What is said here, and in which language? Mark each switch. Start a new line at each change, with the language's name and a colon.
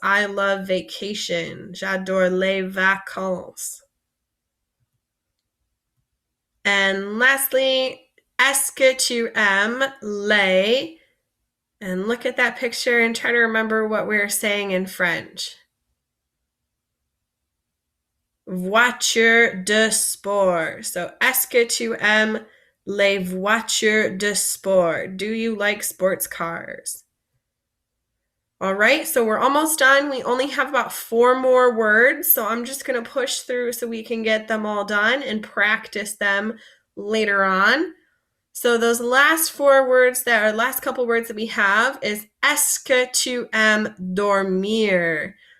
English: I love vacation.
French: J'adore les vacances. And lastly, est-ce que tu aimes les?
English: And look at that picture and try to remember what we were saying in French.
French: voiture de sport. So, est-ce que tu aimes les voitures de sport?
English: Do you like sports cars? All right, so we're almost done. We only have about 4 more words, so I'm just going to push through so we can get them all done and practice them later on. So those last 4 words last couple words that we have is
French: est-ce que tu aimes dormir?